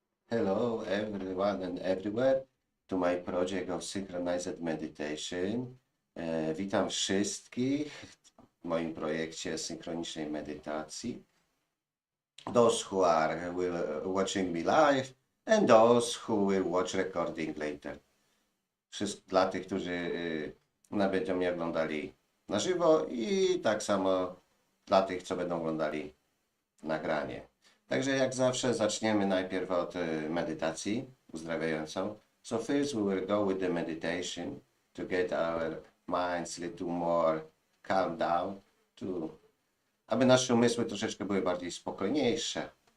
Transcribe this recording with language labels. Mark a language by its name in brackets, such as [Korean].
[English] Hello everyone and everywhere to my project of Synchronized Meditation. [Polish] Witam wszystkich w moim projekcie Synchronicznej Medytacji. [English] Those who are watching me live and those who will watch recording later. [Polish] Dla tych, którzy będą mnie oglądali na żywo i tak samo dla tych, co będą oglądali nagranie. Także jak zawsze zaczniemy najpierw od medytacji uzdrawiającą. [English] So first we will go with the meditation to get our minds a little more calm down, [Polish] aby nasze umysły troszeczkę były bardziej spokojniejsze.